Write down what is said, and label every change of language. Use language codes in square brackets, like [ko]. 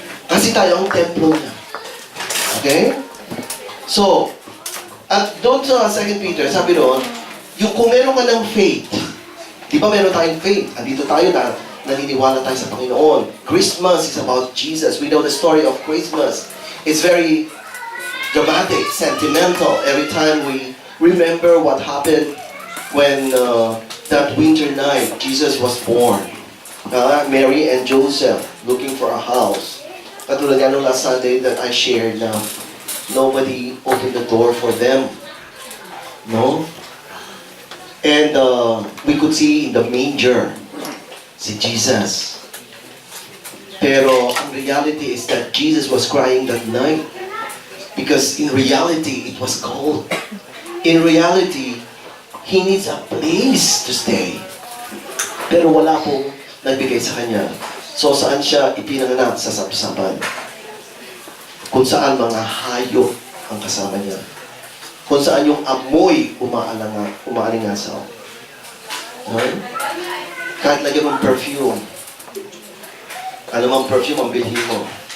[tl] Kasi tayo ang templo niya. Okay? So, at doon sa 2 Peter, sabi doon, yung kung meron ka ng faith, di ba meron tayong faith? Andito tayo na naniniwala tayo sa Panginoon. [en] Christmas is about Jesus. We know the story of Christmas. It's very dramatic, sentimental. Every time we remember what happened when that winter night, Jesus was born. Mary and Joseph looking for a house. [tl] Katulad nga nung [en] last Sunday that I shared na nobody opened the door for them. No? And we could see in the manger si Jesus. [tl] Pero ang [en] reality is that Jesus was crying that night because in reality it was cold. In reality, he needs a place to stay. [tl] Pero wala pong nagbigay sa kanya. So saan siya ipinanganak? Sa sapsapan. Kung saan mga hayop ang kasama niya. Kung saan yung amoy umaalingasaw. Okay? Kahit lagyan mong perfume. Ano mang perfume ang bilhin mo.